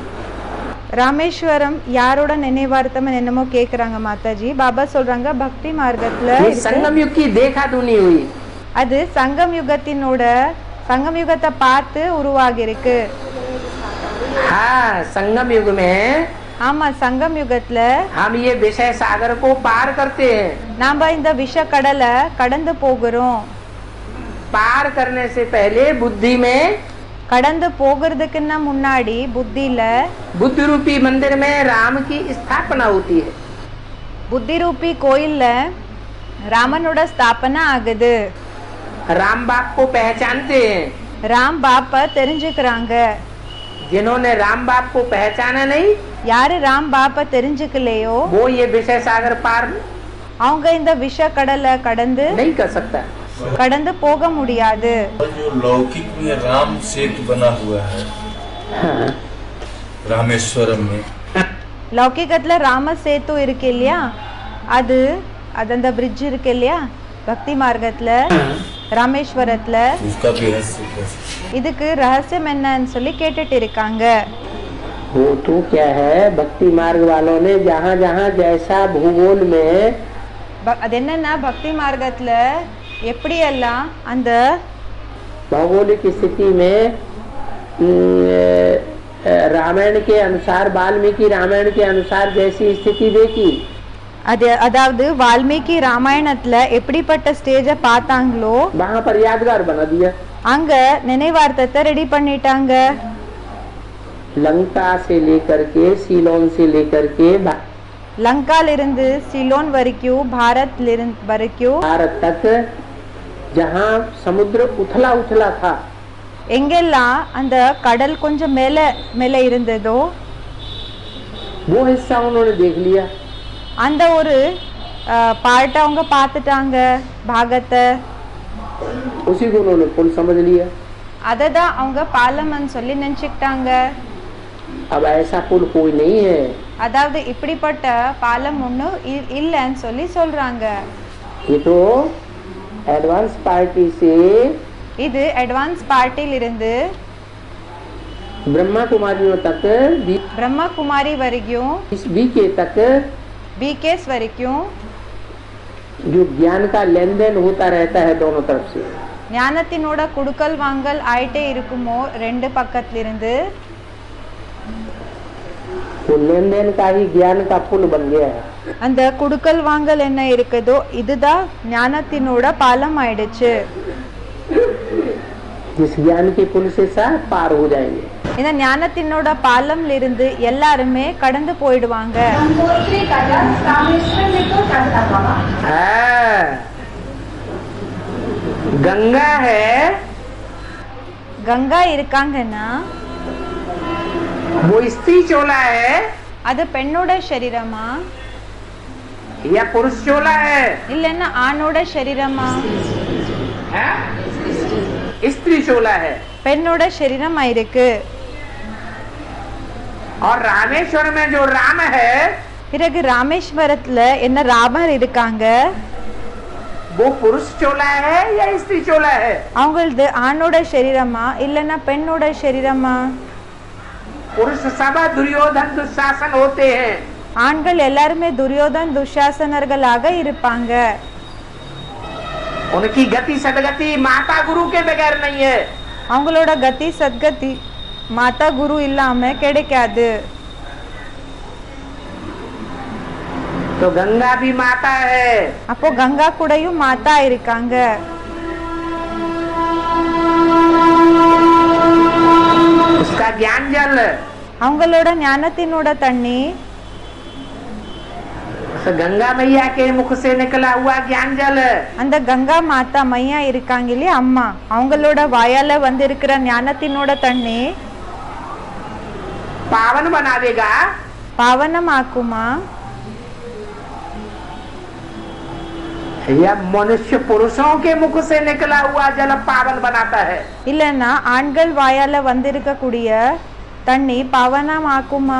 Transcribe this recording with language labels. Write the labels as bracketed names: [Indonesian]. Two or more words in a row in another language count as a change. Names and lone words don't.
[Tamil] ராமேஸ்வரம் யாரோட நினைவார்த்தம் என்னமோ கேக்குறாங்க மாதாஜி. பாபா சொல்றாங்க பக்தி மார்க்கத்துல [Hindi] ये [Tamil] இருக்கு. [Hindi] संगम युग की देखा दुनी हुई। [Tamil] அது சங்கம் யுகத்தை பார்த்து உருவாகி இருக்கு. [Hindi] हाँ संगम युग में [Tamil] ஆமா சங்கம் யுகத்துல [Hindi] हम ये विषय सागर को पार करते हैं। [Tamil] நாம இந்த விஷ கடலை கடந்து போகிறோம். [Hindi] पार करने से पहले बुद्धि में, [Tamil] கடந்து போகிறதுக்குன்னா முன்னாடி புத்தியில [Hindi] बुद्धि रूपी मंदिर में राम की स्थापना होती है। [Tamil] புத்தி ரூபி கோயில்ல ராமனோட ஸ்தாபனா ஆகுது. [Hindi] राम बाप को पहचानते हैं। [Tamil] ராம் பாப்ப தெரிஞ்சுக்கிறாங்க. [Hindi] जिन्होंने राम बाप को पहचाना नहीं, [Tamil] யாரு ராம் பாப்ப தெரிஞ்சுக்கலையோ [Hindi] वो ये विषय सागर पार [Tamil] அவங்க இந்த விஷ கடலை கடந்து [Hindi] नहीं कर सकता। [Tamil] போக முடியாது. [Hindi] जो लौकिक में राम सेतु बना हुआ है हाँ। रामेश्वरम में, [Tamil] லௌகிகத்துல ராம சேத்து இருக்கு இல்லையா அது அந்த பிரிட்ஜ் இருக்கு இல்லையா பக்தி மார்க்கத்துல ராமேஸ்வரத்துல [Hindi] उसका भी रहस्य कैसे? [Tamil] இதுக்கு ரகசியம் என்னன்னு சொல்லி கேட்டுட்டு இருக்காங்க. [Hindi] वो तो क्या है, भक्ति मार्ग वालों ने जहाँ जहाँ जैसा भूगोल में [Tamil] அது என்னன்னா பக்தி மார்க்கத்துல எப்படியெல்லாம் அந்த [Hindi] भौगोलिक स्थिति में रामायण के अनुसार, वाल्मीकि रामायण के अनुसार जैसी स्थिति देखी, [Tamil] அதாவது வால்மீகி ராமாயணத்துல எப்படிப்பட்ட ஸ்டேஜ பார்த்தாங்களோ [Hindi] वहाँ पर यादगार बना दिया। [Tamil] அங்க நினைவார்த்தத்தை ரெடி பண்ணிட்டாங்க. [Hindi] लंका से लेकर के, सीलोन से लेकर के [Tamil] லங்கால இருந்து சிலோன் வரைக்கும், பாரத்ல இருந்து வரைக்கும், [Hindi] भारत तक जहाँ समुद्र उथला उथला था, [Tamil] எங்கெல்லாம் அந்த கடல் கொஞ்சம் மேல மேல இருந்ததோ [Hindi] वो हिस्सा उन्होंने देख लिया। [Tamil] அந்த ஒரு பார்ட் அவங்க பார்த்துட்டாங்க பாகத்தை. [Hindi] उसी को उन्होंने पुल समझ लिया। [Tamil] அதை தான் அவங்க பாலம்னு சொல்லி நினைச்சுக்கிட்டாங்க. [Hindi] अब ऐसा पुल कोई नहीं है। [Tamil] அதாவது இப்படிப்பட்ட பாலம் ஒன்றும் இல்லைன்னு சொல்லி சொல்றாங்க. [Hindi] ये तो [English] advance party [Hindi] से [Tamil] இது [English] advance party [Tamil] இருந்து [Hindi] ब्रह्मा कुमारियों तक, [Tamil] பிரம்மா குமாரி வரைக்கும், [Hindi] बीके तक [Tamil] பிகேஸ் வரைக்கும் [Hindi] जो ज्ञान का लेन देन होता रहता है दोनों तरफ से, [Tamil] ஞானத்தினோட குடுக்கல் வாங்கல் ஆயிட்டே இருக்குமோ ரெண்டு பக்கத்துல இருந்து, [Hindi] वो लेन देन का ही ज्ञान का पुल बन गया है। [Tamil] அந்த குடுக்கல் வாங்கல் என்ன இருக்குதோ இதுதான் ஞானத்தினோட பாலம் ஆயிடுச்சு. [Hindi] जिस ज्ञान के पुल से सब पार हो जाएंगे। [Tamil] இந்த ஞானத்தினோட பாலம்ல இருந்து எல்லாருமே கடந்து போயிடுவாங்க. [Hindi] गंगोत्री का रामेश्वरम में तो चलता बाबा। हाँ, गंगा है, [Tamil] கங்கா இருக்காங்கன்னா [Hindi] वो स्त्री चोला है, [Tamil] அது பெண்ணோட சரீரமா, [Hindi] यह पुरुष चोला है, [Tamil] இல்லைன்னா ஆணோட சரீரமா, [Hindi] है? स्त्री चोला है। [Tamil] பெண்ணோட சரீரமா இருக்கு. [Hindi] और रामेश्वर में जो राम है [Tamil] பிறகு ராமேஸ்வரத்துல என்ன ராமர் இருக்காங்க, [Hindi] वो पुरुष चोला है या स्त्री चोला है? [Tamil] அவங்களது ஆணோட சரீரமா இல்லைன்னா பெண்ணோட சரீரமா? [Hindi] पुरुष सब दुर्योधन दुशासन होते हैं, [Tamil] ஆண்கள் எல்லாருமே துரியோதன் துஷாசனர்களாக இருப்பாங்க. [Hindi] उनकी गति सदगति माता गुरु के बगैर नहीं है। [Tamil] அவங்களோட கதி சத்கதி மாதா குரு இல்லாம கிடைக்காது. [Hindi] तो गंगा भी माता है, [Tamil] அப்போ கங்கா கூடயும் மாதா இருக்காங்க. [Hindi] उसका ज्ञान जल, [Tamil] அவங்களோட ஞானத்தினோட தண்ணி, [Hindi] उस गंगा मैया के मुख से निकला हुआ ज्ञान जल [Tamil] அந்த கங்கா மாதா மையா இருக்காங்க இல்லையா அம்மா, அவங்களோட வாயால வந்து இருக்கிற ஞானத்தினோட தண்ணி [Hindi] पावन बना देगा। [Tamil] பாவனமாக்குமா? [Hindi] यह मनुष्य पुरुषों के मुख से निकला हुआ जल पावन बनाता है। [Tamil] இல்லைன்னா ஆண்கள் வாயால வந்திருக்க கூடிய தண்ணி பாவனமாக்குமா?